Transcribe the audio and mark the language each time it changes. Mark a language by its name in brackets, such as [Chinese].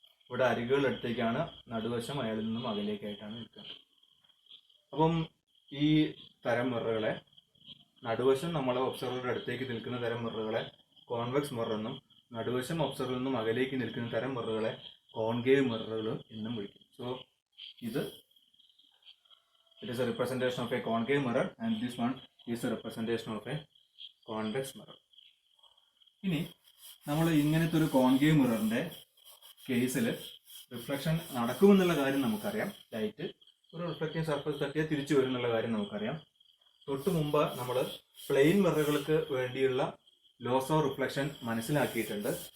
[Malayalam] ഇവിടെ അരികുകൾ അടുത്തേക്കാണ്, നടുവശം അയാളിൽ നിന്നും അകലേക്കായിട്ടാണ് നിൽക്കുക. അപ്പം ഈ തരം മിററുകളെ, നടുവശം നമ്മളെ ഒബ്സർവറുടെ അടുത്തേക്ക് നിൽക്കുന്ന തരം മിററുകളെ കോൺവെക്സ് മിറർ എന്നും, നടുവശം ഒബ്സർവറിൽ നിന്നും അകലേക്ക് നിൽക്കുന്ന തരം മിററുകളെ കോൺകേവ് മിററുകൾ എന്നും വിളിക്കും. [English] so [Malayalam] ഇത് [English] it is a representation of a concave mirror and this one is a representation of a convex mirror. [Malayalam] ഇനി നമ്മൾ ഇങ്ങനത്തെ ഒരു കോൺകേവ് മിററിന്റെ കേസിൽ റിഫ്ലക്ഷൻ നടക്കുമെന്നുള്ള കാര്യം നമുക്കറിയാം. ലൈറ്റ് ഒരു റിഫ്ലക്റ്റീവ് സർഫസ് തട്ടിയാൽ തിരിച്ചു വരും എന്നുള്ള കാര്യം നമുക്കറിയാം. തൊട്ട് മുമ്പ് നമ്മൾ പ്ലെയിൻ മിററുകൾക്ക് വേണ്ടിയുള്ള ലോസ് ഓഫ് റിഫ്ലക്ഷൻ മനസ്സിലാക്കിയിട്ടുണ്ട്.